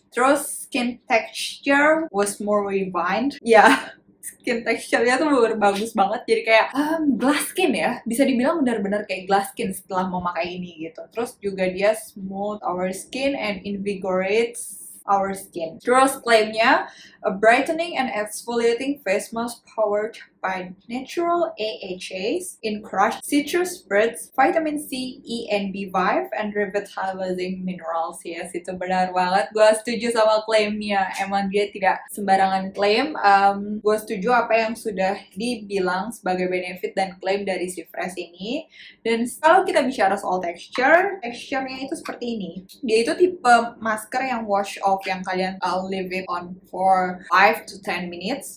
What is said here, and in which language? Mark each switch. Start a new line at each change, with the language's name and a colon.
Indonesian: Terus
English: skin texture was more refined.
Indonesian: Ya, skin texture-nya tuh bagus banget. Jadi kayak glass skin ya. Bisa dibilang benar-benar kayak glass skin setelah memakai ini gitu. Terus juga dia
English: smooth our skin and invigorates our skin.
Indonesian: Terus klaimnya,
English: a brightening and exfoliating face mask powered by natural AHAs in crushed citrus fruits, vitamin C, E, and B5, and revitalizing minerals.
Indonesian: Yes, itu benar banget. Gue setuju sama klaimnya. Emang dia tidak sembarangan klaim. Gue setuju apa yang sudah dibilang sebagai benefit dan klaim dari si Fresh ini. Dan kalau kita bicara soal texture-nya itu seperti ini. Dia itu tipe masker yang
English: wash off,
Indonesian: yang kalian
English: leave it on for 5 to 10 minutes.